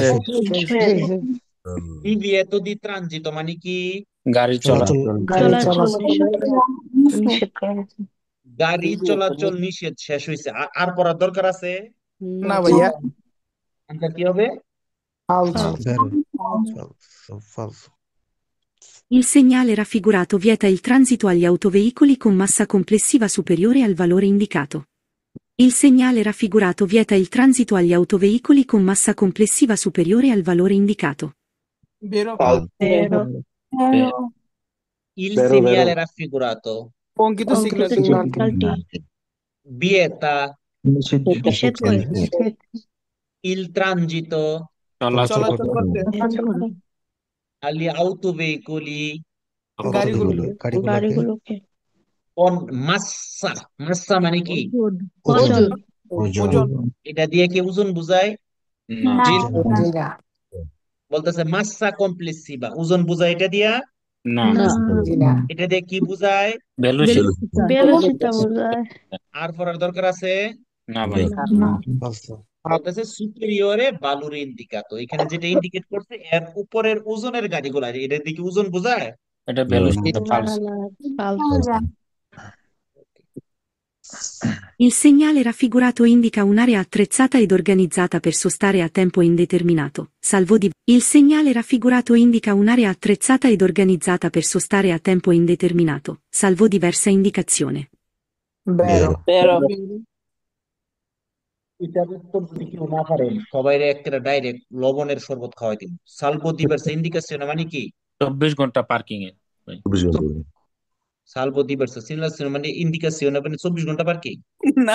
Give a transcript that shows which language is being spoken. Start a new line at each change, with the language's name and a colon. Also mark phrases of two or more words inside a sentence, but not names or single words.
Italian: divieto di transito
Bangla: মানে কি? গাড়ি চলা চলাচল, নিষেধ করা হয়েছে। গাড়ি চলাচল নিষেধ শেষ হয়েছে। আর পড়ার দরকার আছে? না ভাইয়া। আনসার কি হবে?
Italian: ভেরো, falso. Il segnale raffigurato vieta il transito agli autoveicoli con massa complessiva superiore al valore indicato. Il segnale raffigurato vieta il transito agli autoveicoli con massa complessiva superiore al valore indicato. বেরো। Vero. Il segnale raffigurato
Bangla: অঙ্কিত অঙ্কিত সিগন্যালটি সিগন্যালটি
Italian: vieta
Bangla: নিষেধ করে।
Italian: il transito,
Bangla: চলাচল চলাচল করতে চলাচল
Italian: agli autoveicoli
Bangla: গাড়িগুলোকে গাড়িগুলোকে গাড়িগুলোকে
Italian: con massa, massa
Bangla: মানে কি? ওজন ওজন ওজন এটা দিয়ে কি ওজন বোঝায়? না না বলতেছে
Italian: massa complessiva,
Bangla: ওজন বোঝায় এটা দিয়া? না না এটা দিয়ে কি বোঝায়?
English: ভেলোসিটি
Bangla: বেলুচিটা বোঝায় আর পড়ার দরকার আছে? না ভাই না
Italian: ফালসো
Bangla: বলতেছে
Italian: superiore valore indicato,
Bangla: এখানে যেটা ইন্ডিকেট করছে এর উপরের ওজনের গাড়িগুলা, এটা দিয়ে কি ওজন বোঝায়? এটা ভেলোসিটি না
Italian: ফালস
Bangla: না falso
Italian: Il segnale raffigurato indica un'area attrezzata ed organizzata per sostare a tempo indeterminato, salvo di... Il segnale raffigurato indica un'area attrezzata ed organizzata per sostare a tempo indeterminato, salvo diversa indicazione. vero Vero.
Bangla: এটার উত্তর যদি কেউ না পারেন সবাই একটা ডাইরেক্ট লবণের শরবত খাওয়াই দিন।
Italian: salvo diversa
Bangla: ইন্ডিকেশন মানে কি? 24 ঘন্টা পার্কিং এ ভাই।
Italian: salvo diversa
Bangla: সিগনাল মানে ইন্ডিকেশন মানে 24 ঘন্টা পার্কিং। না